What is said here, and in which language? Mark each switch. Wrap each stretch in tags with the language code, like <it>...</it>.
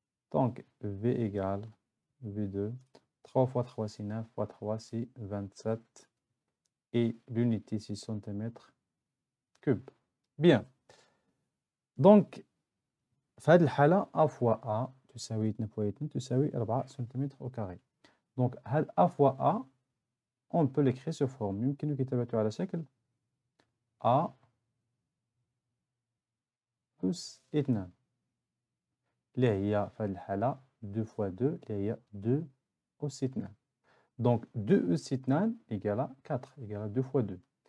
<fr>Donc V égale V2. 3 fois 3 c'est 9 fois 3 c'est 27. Et l'unité c'est centimètres cubes. Bien. Donc</fr> <ar>في هذه الحالة A fois A تساوي 2 fois 2 تساوي 4 سنتيمتر</ar> <fr>au carré. Donc</fr> <ar>هذا A fois A</ar> <fr>on peut l'écrire sous forme</fr> <ar>يمكن كتابته على شكل A plus 2 اللي هي في هذه الحالة 2 fois 2 اللي هي 2 أس 2.</ar> <fr>Donc 2</fr> <ar>أس</ar> <fr>2 égale à 4 égale à 2 fois 2.</fr>